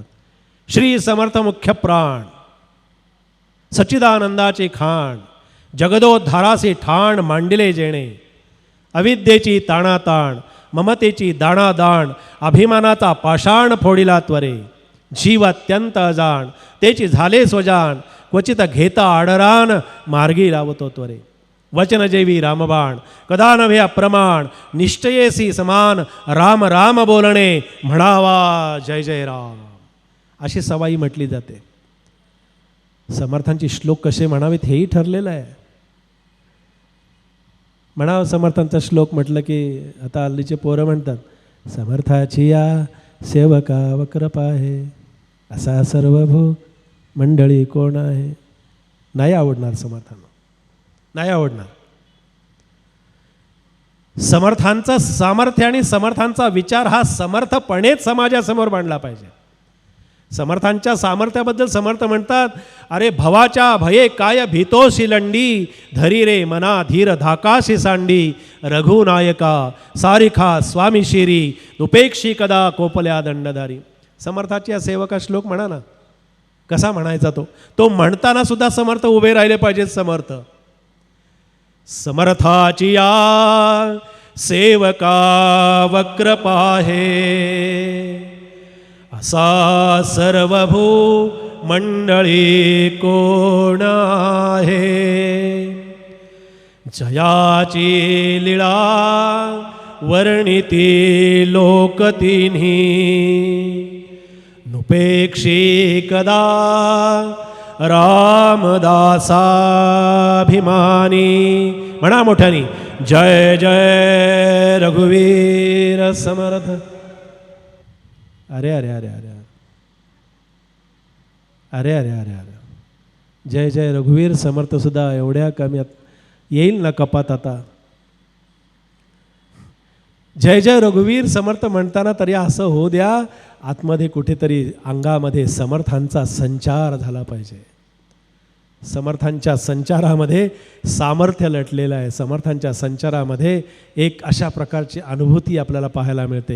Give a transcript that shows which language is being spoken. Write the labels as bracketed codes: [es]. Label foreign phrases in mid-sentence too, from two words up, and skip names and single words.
[mr] श्री समर्थ मुख्य प्राण, सच्चिदानंदाचे खाण, जगदोद्धाराचे ठाण मांडिले जेणे, अविद्येची ताणाताण, ममतेची दाणादाण, अभिमानाचा पाषाण फोडिला त्वरे, जीव अत्यंत अजाण तेची झाले स्वजान, क्वचित घेता आडरान मार्गी लावतो त्वरे. वचनजेवी रामबाण कदा नव्हे अप्रमाण, निश्चयेसी समान राम राम बोलणे, म्हणावा जय जय राम. अशी सवाई म्हटली जाते. समर्थांचे श्लोक कसे म्हणावेत हेही ठरलेलं आहे. म्हणावं समर्थांचा श्लोक म्हटलं की आता हल्लीचे पोरं म्हणतात, समर्थाची या सेवका वक्रपा आहे, असा सर्वभू मंडळी कोण आहे. नाही आवडणार समर्थांना, नाही आवडणार. समर्थांचं सामर्थ्य आणि समर्थांचा विचार हा समर्थपणेच समाजासमोर मांडला पाहिजे. समर्थांच्या सामर्थ्याबद्दल समर्थ म्हणतात, अरे भवाच्या भये काय भीतोशी लंडी, धरी रे मना धीर धाकाशी सांडी, रघुनायका सारिखा स्वामी शिरी, उपेक्षी कदा कोपल्या दंडधारी. समर्थाची या सेवका श्लोक म्हणा ना, कसा म्हणायचा तो म्हणताना सुद्धा समर्थ उभे राहिले पाहिजेत. समर्थ समर्थाची या सेवका वक्रपाहे, असा सर्वभू मंडळी कोण आहे. जयाची लीळा वर्णिती लोकतिन्ही, नुपेक्षी कदा रामदासाभिमानी. म्हणा मोठ्यानी, जय जय रघुवीर समर्थ. अरे अरे अरे अरे अरे अरे अरे अरे, जय जय रघुवीर समर्थ सुद्धा एवढ्या कमी येईल ना कपात आता. जय जय रघुवीर समर्थ म्हणताना तरी असं होऊ द्या, आतमध्ये कुठेतरी अंगामध्ये समर्थांचा संचार झाला पाहिजे. समर्थांच्या संचारामध्ये सामर्थ्य लटलेलं आहे. समर्थांच्या संचारामध्ये एक अशा प्रकारची अनुभूती आपल्याला पाहायला मिळते.